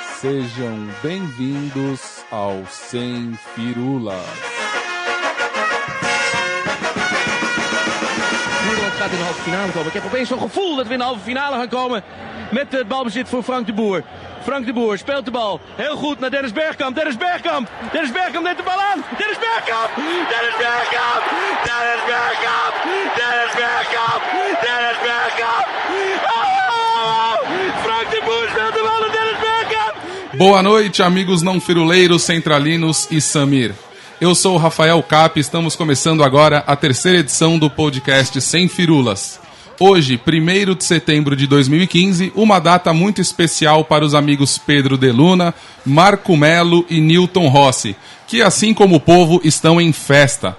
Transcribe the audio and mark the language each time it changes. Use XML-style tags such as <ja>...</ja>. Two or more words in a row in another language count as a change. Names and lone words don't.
<pt>Sejam bem-vindos ao Sem Firulas.</pt> <nl>Nederland gaat in de halve finale komen. Ik heb opeens zo'n gevoel dat we in de halve finale gaan komen met het balbezit voor Frank de Boer. Frank de Boer speelt de bal heel goed naar Dennis Bergkamp. Dennis Bergkamp neemt de bal aan. Dennis Bergkamp! Dennis Bergkamp! Dennis Bergkamp! Dennis Bergkamp! Dennis Bergkamp! Oh! Frank de Boer speelt de bal naar Dennis Bergkamp!</nl> <pt>Boa noite, amigos não firuleiros, centralinos e Samir. Eu sou o Rafael Cap e estamos começando agora a terceira edição do podcast Sem Firulas. Hoje, 1º de setembro de 2015, uma data muito especial para os amigos Pedro de Luna, Marco Melo e Newton Rossi, que assim como o povo estão em festa.</pt>